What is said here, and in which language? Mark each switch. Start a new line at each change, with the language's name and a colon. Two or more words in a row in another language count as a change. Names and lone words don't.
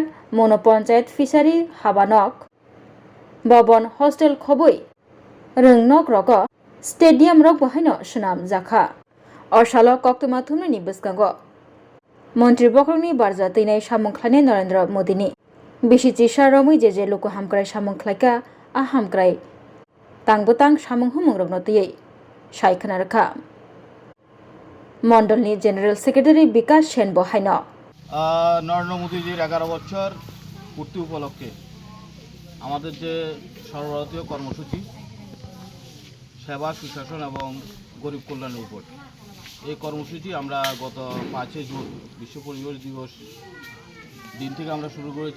Bodo: मनो पञ्चायत फिसारि हाबानक भवन हस्टेल खबै रोंनक रक स्टेडियाम रक बहायनो सुनामजाखा असालो कक्तमा थुमनि बसकांगो मन्त्री बखरनि बारजा तैनाय सामं खलायनाय नरेन्द्र मोदीनि बिसिचिसा रमै जे लुकु हामक्राय सामं खलायका आ हामक्राय तांबोतां सामं हुमं रंनो तैयै सायखना रखा मण्डलनि
English: general secretary
Bodo: विकास सेन बहायनो
Bangla: নরেন্দ্র মোদীজির 11 বছর পূর্তি উপলক্ষে আমাদের যে সর্বভারতীয় কর্মসূচি সেবা সুশাসন এবং গরিব কল্যাণের উপর এই কর্মসূচি আমরা গত 5 জুন বিশ্ব পরিবেশ দিবস দিন থেকে আমরা শুরু করেছি।